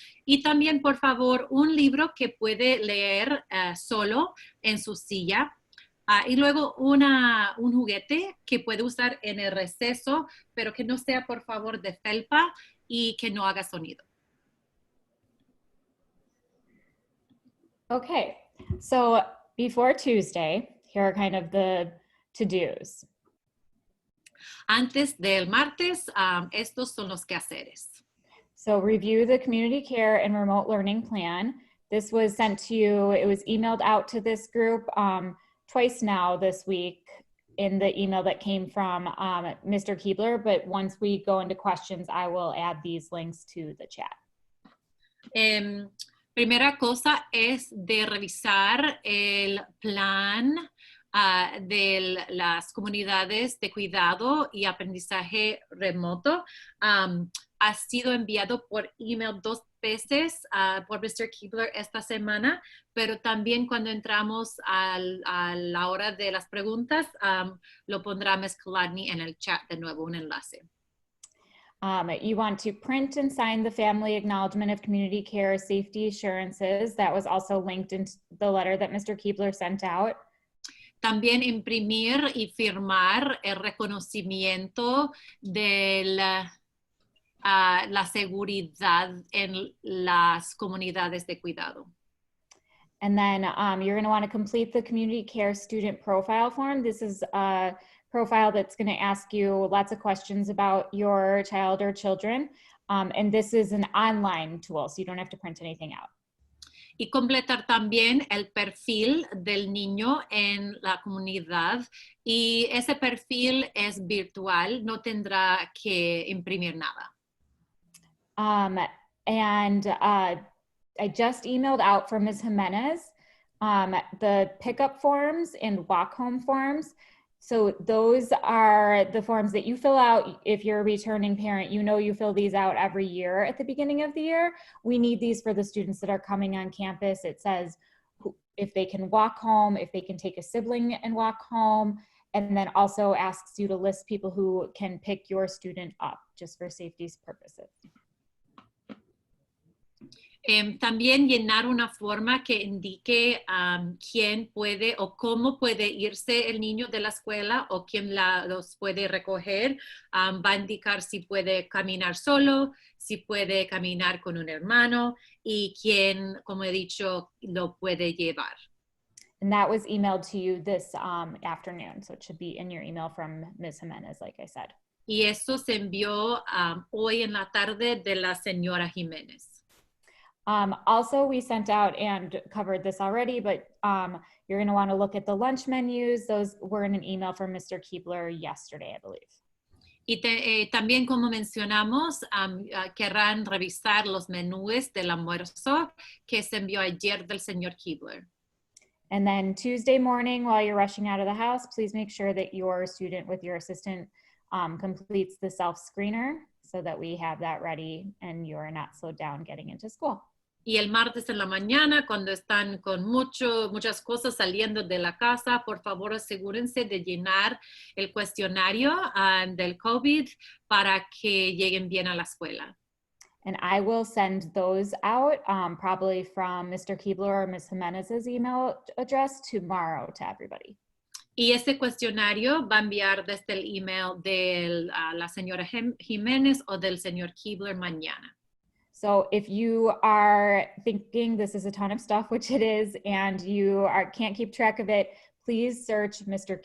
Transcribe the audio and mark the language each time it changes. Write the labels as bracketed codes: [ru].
[es] Y también, por favor, un libro que puede leer solo en su silla. Y luego un juguete que puede usar en el receso, pero que no sea, por favor, de felpa y que no haga sonido. [en] Okay, so before Tuesday, here are kind of the to-dos. [es] Antes del martes, estos son los quehaceres. [en] So review the community care and remote learning plan. This was sent to you, it was emailed out to this group twice now this week in the email that came from Mr. Keebler, but once we go into questions, I will add these links to the chat. [es] Primera cosa es de revisar el plan de las comunidades de cuidado y aprendizaje remoto. Ha sido enviado por email 2 veces por Mr. Keebler esta semana, pero también cuando entramos a la hora de las preguntas, lo pondrá Ms. Kolodny en el chat de nuevo, un enlace. [en] You want to print and sign the family acknowledgement of community care safety assurances. That was also linked into the letter that Mr. Keebler sent out. [es] También imprimir y firmar el reconocimiento de la seguridad en las comunidades de cuidado. [en] And then you're going to want to complete the community care student profile form. This is a profile that's going to ask you lots of questions about your child or children. And this is an online tool, so you don't have to print anything out. [es] Y completar también el perfil del niño en la comunidad. Y ese perfil es virtual, no tendrá que imprimir nada. [en] And I just emailed out from Ms. Jimenez the pickup forms and walk home forms. So those are the forms that you fill out if you're a returning parent. You know you fill these out every year at the beginning of the year. We need these for the students that are coming on campus. It says if they can walk home, if they can take a sibling and walk home, and then also asks you to list people who can pick your student up just for safety purposes. [es] También llenar una forma que indique quién puede o cómo puede irse el niño de la escuela o quién los puede recoger. Va a indicar si puede caminar solo, si puede caminar con un hermano y quién, como he dicho, lo puede llevar. [en] And that was emailed to you this afternoon, so it should be in your email from Ms. Jimenez, like I said. [es] Y eso se envió hoy en la tarde de la señora Jiménez. [en] Also, we sent out and covered this already, but you're going to want to look at the lunch menus. Those were in an email from Mr. Keebler yesterday, I believe. [es] Y también, como mencionamos, querrán revisar los menús del almuerzo que se envió ayer del señor Keebler. [en] And then Tuesday morning, while you're rushing out of the house, please make sure that your student with your assistant completes the self-screener so that we have that ready and you're not slowed down getting into school. [es] Y el martes en la mañana, cuando están con muchas cosas saliendo de la casa, por favor asegúrense de llenar el cuestionario del COVID para que lleguen bien a la escuela. [en] And I will send those out probably from Mr. Keebler or Ms. Jimenez's email address tomorrow to everybody. [es] Y este cuestionario va a enviar desde el email de la señora Jiménez o del señor Keebler mañana. [en] So if you are thinking this is a ton of stuff, which it is, and you can't keep track of it, please search Mr.